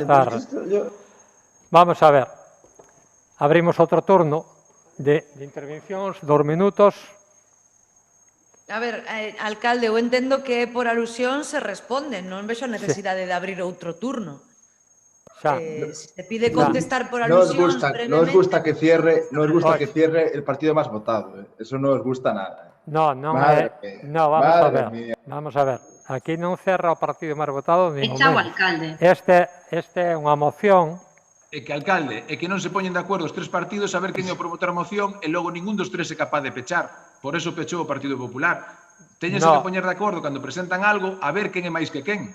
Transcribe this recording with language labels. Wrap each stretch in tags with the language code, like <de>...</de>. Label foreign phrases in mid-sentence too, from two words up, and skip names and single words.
<es>estar... Vamos a ver.</es> <gl>Abrimos outro turno de intervencións, 2 minutos. A ver, alcalde, eu entendo que por alusión se responde, non vexo a necesidade de abrir outro turno.</gl> <es>Si te pide contestar por alusión brevemente... No os gusta que cierre el partido más votado. Eso no os gusta nada. No, vamos a ver.</es> <gl>Aquí non cerra o partido máis votado. Chao, alcalde. Este é unha moción é que, alcalde, é que non se poñen de acordo os tres partidos a ver quen é o promotor da moción e logo ningún dos tres é capaz de pechar. Por eso pechou o Partido Popular. Teñense que poñer de acordo cando presentan algo a ver quen é máis que quen.</gl>